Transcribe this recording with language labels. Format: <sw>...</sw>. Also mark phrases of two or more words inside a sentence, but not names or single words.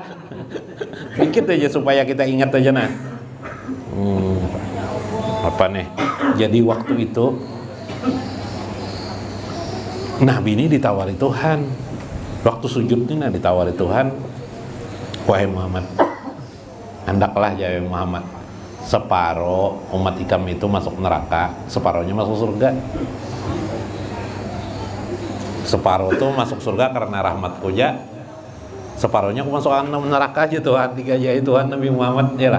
<id>Dikit aja supaya kita ingat aja nah. Apa nih? Jadi waktu itu Nabi ini ditawari Tuhan. Waktu sujud ini ditawari Tuhan, wahai Muhammad, hendaklah ya Muhammad, separuh umat ikam itu masuk neraka, separuhnya masuk surga. Separuh itu masuk surga karena rahmatku ya, separuhnya aku masuk neraka aja Tuhan, digajai Tuhan Nabi Muhammad ya lah.</id>